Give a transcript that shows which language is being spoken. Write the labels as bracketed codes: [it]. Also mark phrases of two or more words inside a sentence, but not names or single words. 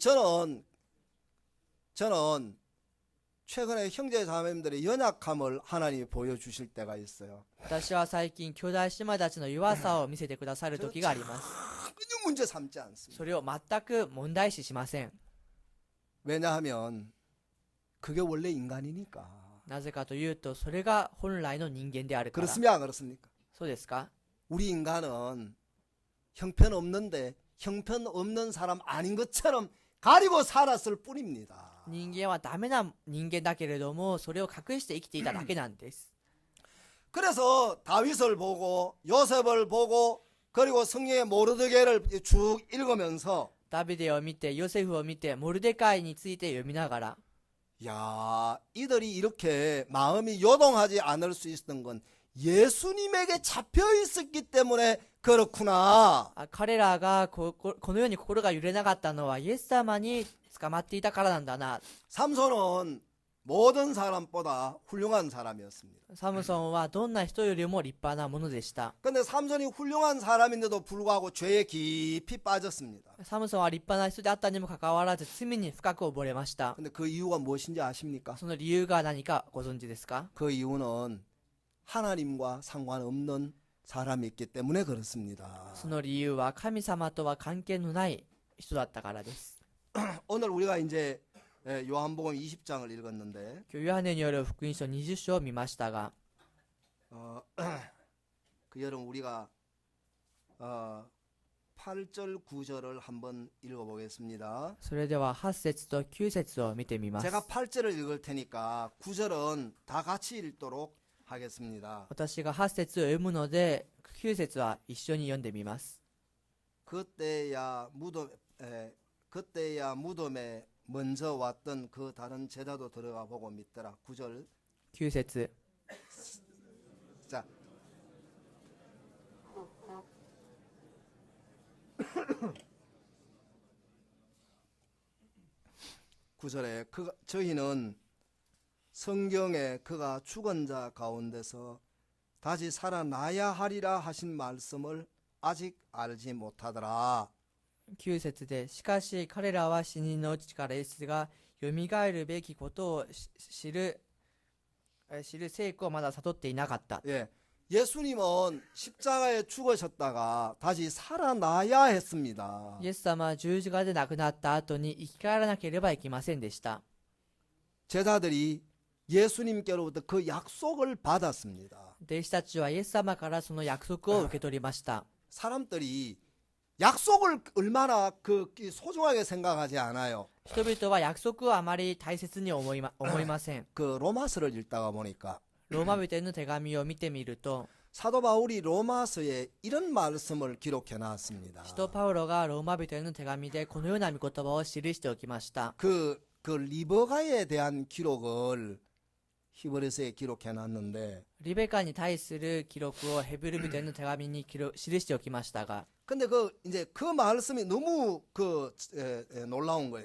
[ko] 저는 최근에 형제 자매님들의 연약함을 하나님이 보여주실 때가 있어요. [ja] 私は最近兄弟姉妹たちの弱さを見せてくださる時があります。 [ko] 전혀 문제 삼지 않습니다. [ja] それを全く問題視しません。 [ko] 왜냐하면 그게 원래 인간이니까. [ja] なぜかというと、それが本来の人間であるから。 [ko] 그렇습니까? 안 그렇습니까? [ja] そうですか？ [ko] 우리 인간은 형편없는데 형편없는 사람 아닌 것처럼 가리고 살았을 뿐입니다. [ja] 人間はダメな人間だけれども、それを隠して生きていただけなんです。 [ko] 그래서 다윗을 보고 요셉을 보고 그리고 성경의 모르드게를 쭉 읽으면서 [ja] ダビデを見て、ヨセフを見て、モルデカイについて読みながら、 [ko] 야, 이들이 이렇게 마음이 요동하지 않을 수 있었던 건 예수님에게 잡혀 있었기 때문에 그렇구나. [ja] 彼らがこのように心が揺れなかったのはイエス様に捕まっていたからなんだな。 [ko] 삼손은 모든 사람보다 훌륭한 사람이었습니다. [ja] サムソンはどんな人よりも立派なものでした。 [ko] 근데 삼손이 훌륭한 사람인데도 불구하고 죄에 깊이 빠졌습니다. [ja] サムソンは立派な人であったにもかかわらず罪に深く溺れました。 [ko] 근데 그 이유가 무엇인지 아십니까? [ja] その理由が何かご存知ですか？ [ko] 그 이유는 하나님과 상관없는 사람이 있기 때문에 그렇습니다. [ja] その理由は神様とは関係のない人だったからです。 [ko] 오늘 우리가 이제 요한복음 20장을 읽었는데 [ja] 今日ヨハネによる福音書20章を見ましたが、 [ko] 그 여름 우리가 8절 9절을 한번 읽어보겠습니다. [ja] それでは8節と9節を見てみます。 [ko] 제가 8절을 읽을 테니까 9절은 다 같이 읽도록 하겠습니다. [ja] 私が8節を読むので、9節は一緒に読んでみます。 [ko] 그때야 무덤에 먼저 왔던 그 다른 제자도 들어가 보고 믿더라. 9절 [ja] 9節 [ko] 자 구절에 저희는 성경에 그가 죽은 자 가운데서 다시 살아나야 하리라 하신 말씀을 아직 알지 못하더라. [ja] 9 節で、しかし彼らは死人のうちからイエスがよみがえるべきことを知る聖句をまだ悟っていなかった。 [ko] 예, 예수님은 십자가에 죽으셨다가 다시 살아나야 했습니다. [ja] イエス様は十字架で亡くなった後に生き返らなければいけませんでした。 [ko] 제자들이 예수님께로부터 그 약속을 받았습니다. [ja] 弟子たちはイエス様からその約束を受け取りました。 [ko] 사람들이 약속을 얼마나 소중하게 생각하지 않아요. [ja] 人々は約束をあまり大切に思いません。 [ko] 그 로마서를 읽다가 보니까 [ja] ローマ人への手紙を見てみると、 [ko] 사도 바울이 로마서에 이런 말씀을 기록해 놨습니다. [ja] 使徒パウロがローマ人への手紙でこのような御言葉を記しておきました。 [ko] 그 리버가에 대한 기록을 히브리서에 기록해 놨는데 [ja] リベカに対する記録をヘブル人への手紙に記しておきましたが、 [ko] 근데 이제 그 말씀이 너무 놀라운 거예요.